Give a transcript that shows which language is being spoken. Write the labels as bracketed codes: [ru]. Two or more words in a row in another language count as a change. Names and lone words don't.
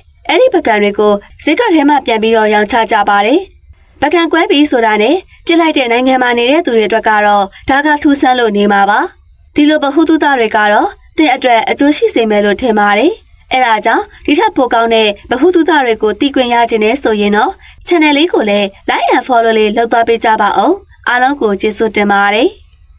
[my] အဲ့ဒီပကံတွေကိုဈေးကထဲမှာပြန်ပြီးတော့ရောင်းချကြပါတယ်ပကံကွဲပြီးဆိုတာနဲ့ပြစ်လိုက်တဲ့နိုင်ငံမှာနေတဲ့သူတွေအတွက်ကတော့ဒါကထူးဆန်းလို့နေမှာပါဒီလိုဗဟုသုတတွေကတော့တဲ့အတွက်အကျိုးရှိစေမယ်လို့ထင်ပါတယ်အဲ့ဒါကြောင့်ဒီထက်ပိုကောင်းတဲ့ဗဟုသုတတွေကိုသိခွင့်ရခြင်းနဲ့ဆိုရင်တော့ channel လေးကိုလည်း [en] like and follow [my] လေးလုပ်သွားပေးကြပါဦးအားလုံးကိုကျေးဇူးတင်ပါတယ်